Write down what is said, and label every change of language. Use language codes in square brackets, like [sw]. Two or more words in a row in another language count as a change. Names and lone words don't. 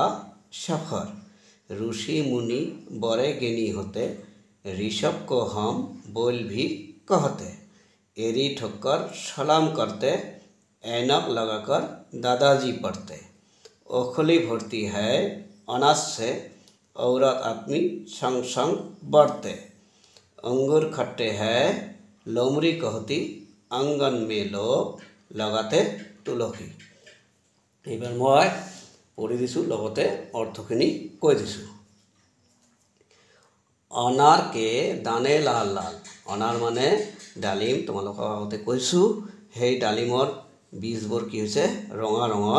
[hi] सफ़र, ऋषि मुनि बड़े ज्ञानी होते, ऋषभ को हम बोल भी कहते, एरी ठोकर सलाम करते, ऐनक लगाकर दादाजी पढ़ते, ओखली भरती है अनाज से, औरत आदमी संग संग बढ़ते, अंगूर खट्टे हैं लोमड़ी कहती, आंगन में लोग लगाते तुलसी। [as] এইবাৰ মই পঢ়ি দিছোঁ, লগতে অৰ্থখিনি কৈ দিছোঁ। [hi] अनार के दाने लाल लाल। [as] অনাৰ মানে ডালিম, তোমালোকক আগতে কৈছোঁ। সেই ডালিমৰ বীজবোৰ কি হৈছে ৰঙা ৰঙৰ।